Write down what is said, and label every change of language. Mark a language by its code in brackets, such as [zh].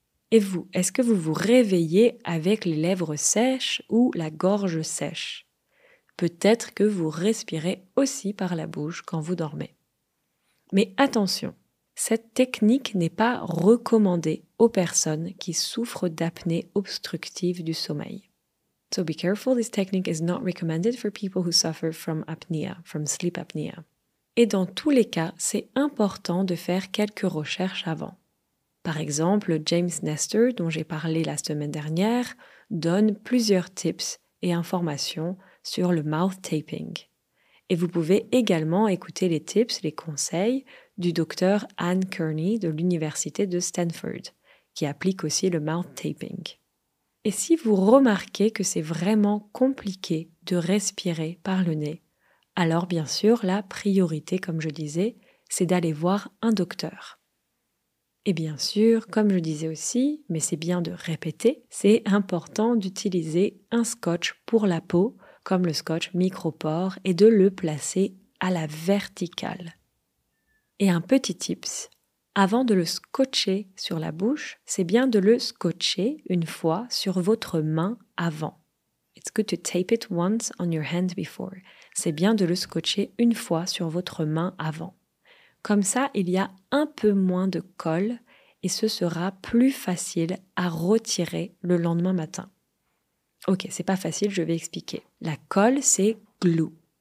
[fr] Et vous, est-ce que vous vous réveillez avec les lèvres sèches ou la gorge sèche? Peut-être que vous respirez aussi par la bouche quand vous dormez. Mais attention, cette technique n'est pas recommandée aux personnes qui souffrent d'apnée obstructive du sommeil. [en] So be careful, this technique is not recommended for people who suffer from apnea, from sleep apnea. [fr] Et dans tous les cas, c'est important de faire quelques recherches avant. Par exemple, James Nestor, dont j'ai parlé la semaine dernière, donne plusieurs tips et informations sur le mouth taping. Et vous pouvez également écouter les tips, les conseils du docteur Anne Kearney de l'université de Stanford, qui applique aussi le mouth taping. Et si vous remarquez que c'est vraiment compliqué de respirer par le nez, alors bien sûr, la priorité, comme je disais, c'est d'aller voir un docteur. Et bien sûr, comme je disais aussi, mais c'est bien de répéter, c'est important d'utiliser un scotch pour la peau, comme le scotch micropore, et de le placer à la verticale. Et un petit tips, avant de le scotcher sur la bouche, c'est bien de le scotcher une fois sur votre main avant. [en] It's good to tape it once on your hand before. [fr] C'est bien de le scotcher une fois sur votre main avant. Comme ça, il y a un peu moins de colle et ce sera plus facile à retirer le lendemain matin. Ok, c'est pas facile, je vais expliquer. La colle, c'est glue.